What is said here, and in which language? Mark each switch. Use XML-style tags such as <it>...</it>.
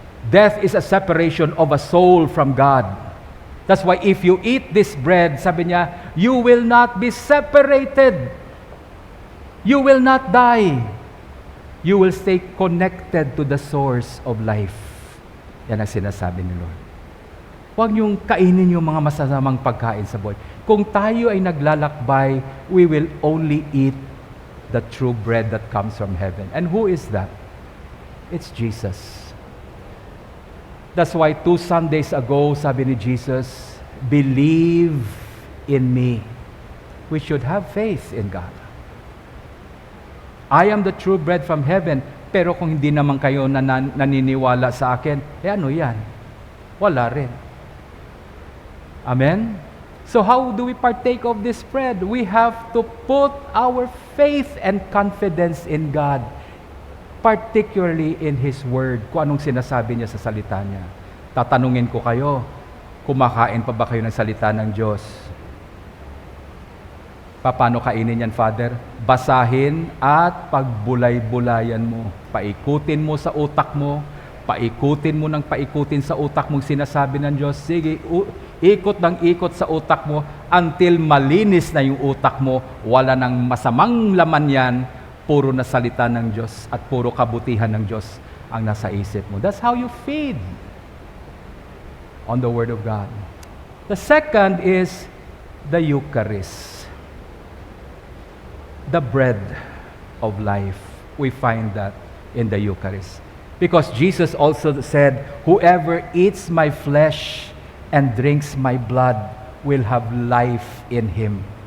<en>Death is a separation of a soul from God. That's why if you eat this bread,</en> <tl>sabi niya,</tl> <en>you will not be separated. You will not die. You will stay connected to the source of life.</en> <tl>Yan ang sinasabi ni Lord. Huwag niyong kainin yung mga masasamang pagkain sa buhay. Kung tayo ay naglalakbay,</tl> <en>we will only eat the true bread that comes from heaven. And who is that? It's Jesus. That's why 2 Sundays ago,</en> <tl>sabi ni Jesus,</tl> <en>believe in me. We should have faith in God. I am the true bread from heaven.</en> <tl>Pero kung hindi naman kayo naniniwala sa akin, ano yan? Wala rin. Amen?</tl> <en>So how do we partake of this bread? We have to put our faith and confidence in God, particularly in His Word,</en> <tl>kung anong sinasabi niya sa salita niya. Tatanungin ko kayo, kumakain pa ba kayo ng salita ng Diyos? Paano kainin yan, Father? Basahin at pagbulay-bulayan mo. Paikutin mo sa utak mo, paikutin mo ng paikutin sa utak mong sinasabi ng Diyos. Sige, ikot ng ikot sa utak mo until malinis na yung utak mo, wala nang masamang laman yan, puro na salita ng Diyos at puro kabutihan ng Diyos ang nasa isip mo.</tl> <en>That's how you feed on the Word of God. The second is the Eucharist, the bread of life. We find that in the Eucharist. Because Jesus also said, "Whoever eats my flesh and drinks my blood will have life in him."</en>